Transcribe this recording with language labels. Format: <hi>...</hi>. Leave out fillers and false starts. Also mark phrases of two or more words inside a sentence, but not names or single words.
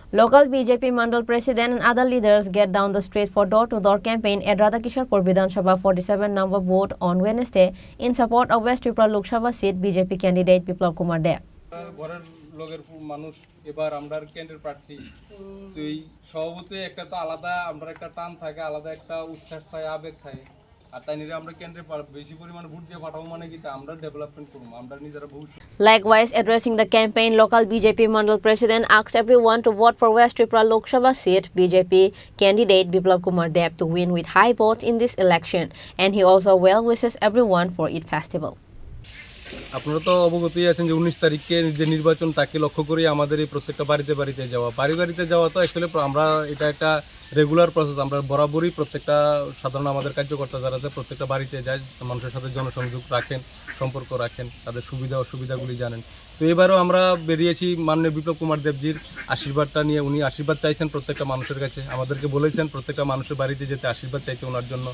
<en>Local BJP Mandal President and other leaders get down the street for door-to-door campaign at Radhakisharpur Vidhan Sabha 47 number vote on Wednesday in support of West Tripura Lok Sabha seat BJP candidate Biplab Kumar Deb.</en> <bn>ঘরের লোকের মানুষ এবার আমরা কেন্দ্রের প্রার্থী তো এই সভাপতি একটা তো আলাদা আমরা একটা টান থাকে আলাদা একটা উচ্ছ্বাস থাকে আবেগ থাকে আর তাই নিয়ে আমরা কেন্দ্রে বেশি পরিমাণে ভোট দিয়ে পাঠাবো মানে কি আমরা ডেভেলপমেন্ট করব আমরা নিজেরা ভবিষ্যৎ</bn> <en>Likewise, addressing the campaign, local BJP Mandal President asked everyone to vote for West Tripura Lok Sabha seat BJP candidate Biplab Kumar Deb to win with high votes in this election, and he also well wishes everyone for Eid festival.</en> <bn>আপনারা তো অবগতই আছেন যে 19 তারিখে যে নির্বাচন তাকে লক্ষ্য করে আমাদের এই প্রত্যেকটা বাড়িতে যাওয়া বাড়িতে যাওয়া তো অ্যাকচুয়ালি আমরা এটা একটা</bn> <en>regular process</en> <bn>আমরা বরাবরই প্রত্যেকটা সাধারণ আমাদের কার্যকর্তা যারা আছে প্রত্যেকটা বাড়িতে যায় মানুষের সাথে জনসংযোগ রাখেন সম্পর্ক রাখেন তাদের সুবিধা অসুবিধাগুলি জানেন তো এবারও আমরা বেরিয়েছি মাননীয় বিপ্লব কুমার দেবজির আশীর্বাদটা নিয়ে উনি আশীর্বাদ চাইছেন প্রত্যেকটা মানুষের কাছে আমাদেরকে বলেছেন প্রত্যেকটা মানুষের বাড়িতে যেতে আশীর্বাদ চাইতে ওনার জন্য</bn>